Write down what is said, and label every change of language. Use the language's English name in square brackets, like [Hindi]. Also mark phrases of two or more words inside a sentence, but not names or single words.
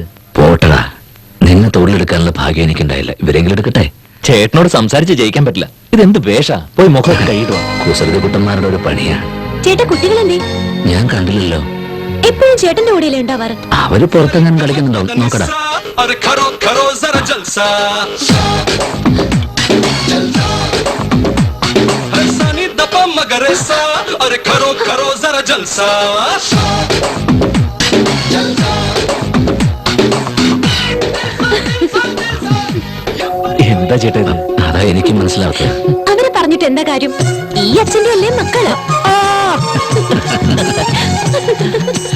[Malayalam] പോട്ടടാ, നിന്നെ തൊഴിലെടുക്കാനുള്ള ഭാഗ്യം എനിക്കുണ്ടായില്ല. ഇവരെങ്കിലും എടുക്കട്ടെ. ചേട്ടനോട് സംസാരിച്ച് ജയിക്കാൻ പറ്റില്ല. ഇതെന്ത് വേഷ? പോയി മുഖമൊക്കെ കൈയിടുവാ. കുസൃതി കുട്ടന്മാരുടെ ഒരു പണിയാ. ചേട്ടാ കുട്ടികളെന്തേ? ഞാൻ കണ്ടില്ലല്ലോ. എപ്പോഴും ചേട്ടന്റെ കൂടെയല്ലേ ഉണ്ടാവാറ്? അവര് പുറത്തെങ്ങനെ കളിക്കുന്നുണ്ടാവും. നോക്കടാ. अरे करो करो जरा जलसा हरसानी दपा मगरेसा अरे करो करो जरा जलसा എന്താ ചേട്ടാ ഇത്? അതാ എനിക്ക് മനസ്സിലാവട്ടെ. അവരെ പറഞ്ഞിട്ട് എന്താ കാര്യം? ഈ അച്ഛന്റെ അല്ലേ മക്കള്?